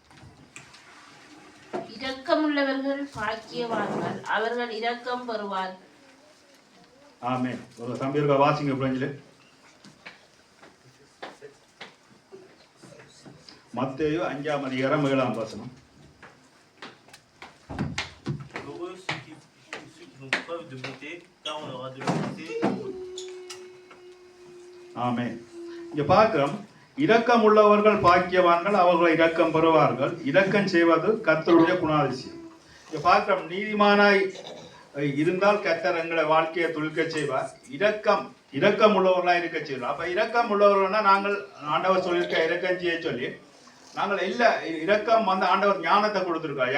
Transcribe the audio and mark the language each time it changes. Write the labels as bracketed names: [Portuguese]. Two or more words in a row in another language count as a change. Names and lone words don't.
[Tamil] இரக்கமுள்ளவர்கள் பாக்கியவான்கள், அவர்கள் இரக்கம் பெறுவார்கள். ஆமென். ஒரு தம்பி இருக்கா, வாசிங்க பிள்ளைங்களே. மத்தேயு 5ஆம் அதிகாரம் 7ஆம் வசனம். [French] Heureux ceux qui font preuve de bonté, car on aura de la bonté. [Tamil] ஆமென். இங்க பார்க்கிறோம், இரக்கம் உள்ளவர்கள் பாக்கியவான்கள், அவர்கள் இரக்கம் பெறுவார்கள். இரக்கம் செய்வது கர்த்தருடைய குணாதிசயம். இங்க பார்க்கிறோம், நீதிமானாய் இருந்தால் கர்த்தர் எங்களை வாழ்க்கையை துளிக்க செய்வார். இரக்கம் உள்ளவர்களா இருக்க செய்வார். அப்ப இரக்கம் உள்ளவர்கள்னா நாங்கள் ஆண்டவர் சொல்லியிருக்க இரக்கம் செய்ய சொல்லி நாங்கள் எல்லா இரக்கம் வந்து ஆண்டவர் ஞானத்தை கொடுத்துருக்கோம்.